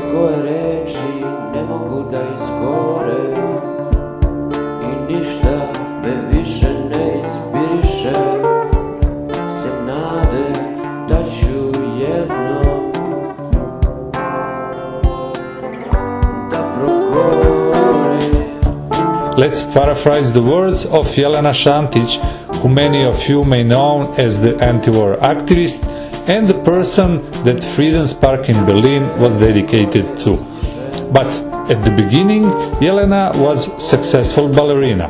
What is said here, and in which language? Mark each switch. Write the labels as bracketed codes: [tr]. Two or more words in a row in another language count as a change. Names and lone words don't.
[sr] koje reči ne mogu da izgovore, i ništa me više ne inspiriše, sem nade da ću jednom da progovorim. [en] Let's paraphrase the words of Jelena Šantić, who many of you may know as the anti-war activist and the person that Freedom's Park in Berlin was dedicated to. But at the beginning, Jelena was a successful ballerina.